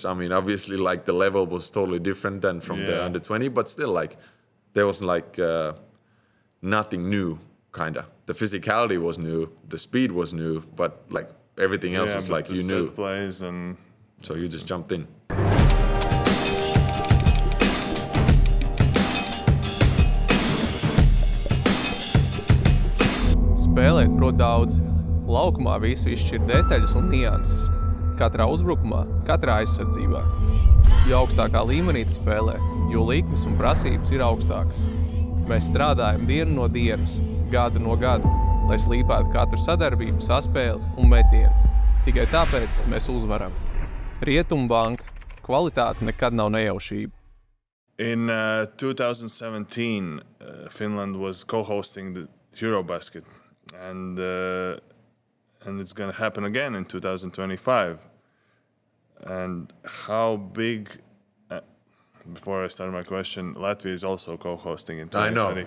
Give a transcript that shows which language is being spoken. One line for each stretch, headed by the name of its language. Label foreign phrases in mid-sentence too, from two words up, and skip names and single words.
English: I mean, obviously, like the level was totally different than from the under 20, but still, like there was like nothing new, kinda. The physicality was new, the speed was new, but like everything else was like you knew. Plays and so you just jumped in.
Latvian: Spēlēt prot daudz. Laukumā visu izšķir detaļas un nianses. Katrā uzbrukumā, katrā aizsardzībā. Jo augstākā līmenī tu spēlē, jo likmes un prasības ir augstākas. Mēs strādājam dienu no dienas, gadu no gada, lai slīpētu katru sadarbību, saspēli un metienu. Tikai tāpēc mēs uzvaram. Rietumbanka. Kvalitāte nekad nav nejaušība.
English: In 2017, Finland was co-hosting the Eurobasket. And it's going to happen again in 2025. And how big before I start my question, Latvia is also co-hosting in 2025.